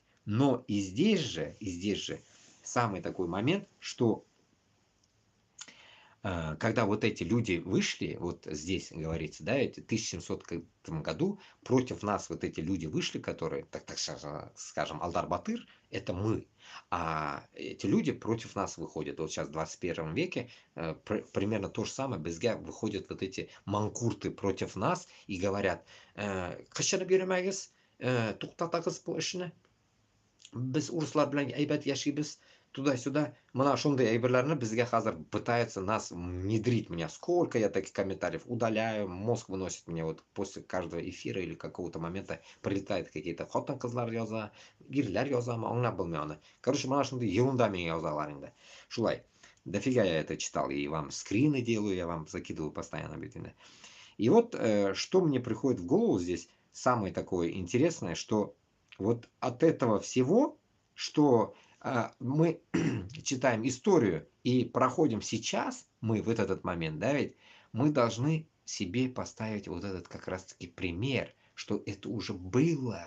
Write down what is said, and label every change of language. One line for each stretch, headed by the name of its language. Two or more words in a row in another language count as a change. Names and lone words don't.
Russian: Но и здесь же самый такой момент, что когда вот эти люди вышли, вот здесь говорится, да, в 1700 году против нас вот эти люди вышли, которые, так скажем, Алдар-Батыр, это мы. А эти люди против нас выходят. Вот сейчас в 21 веке примерно то же самое, безге выходят вот эти манкурты против нас и говорят,
Tatar: «Кашана беремәгез, туктатагыз бу эшне, без урыслар белән әйбәт яшибез,
Russian: туда-сюда».
Tatar: Мына шундый әйберләрне безгә хәзер
Russian: пытаются нас внедрить. Меня сколько я таких комментариев удаляю, мозг выносит мне вот после каждого эфира или какого-то момента прилетает какие-то
Tatar: хатын-кызлар яза, ирләр язамы, аңлап булмый аны. Короче, мына шундый ерунда миңа язалар инде. Шулай.
Russian: Дофига я это читал, и вам скрины делаю, я вам закидываю постоянно. И вот что мне приходит в голову здесь, самое такое интересное, что вот от этого всего, что мы читаем историю и проходим сейчас, мы в этот момент, да, ведь мы должны себе поставить вот этот как раз-таки пример, что это уже было.